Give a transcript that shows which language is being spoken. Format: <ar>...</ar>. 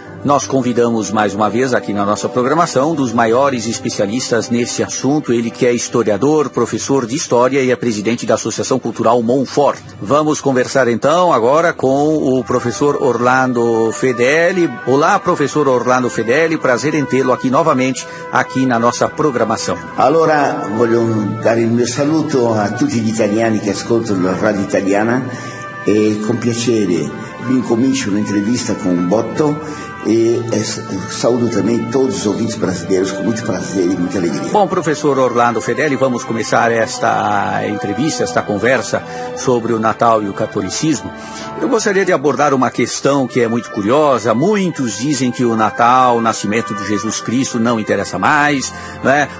<pt>Nós convidamos mais uma vez aqui na nossa programação um dos maiores especialistas nesse assunto, ele que é historiador, professor de história e é presidente da Associação Cultural Monfort. Vamos conversar então agora com o professor Orlando Fedeli. Olá, professor Orlando Fedeli, prazer em tê-lo aqui novamente, aqui na nossa programação.</pt> <it>Allora, voglio dare il mio saluto a tutti gli italiani che ascoltano la Radio Italiana e con piacere vi incomincio un'intervista com Botto.</it> <pt>E saúdo também todos os ouvintes brasileiros com muito prazer e muita alegria. Bom, professor Orlando Fedeli, vamos começar esta entrevista, esta conversa sobre o Natal e o catolicismo. Eu gostaria de abordar uma questão que é muito curiosa. Muitos dizem que o Natal, o nascimento de Jesus Cristo não interessa mais, né?</pt>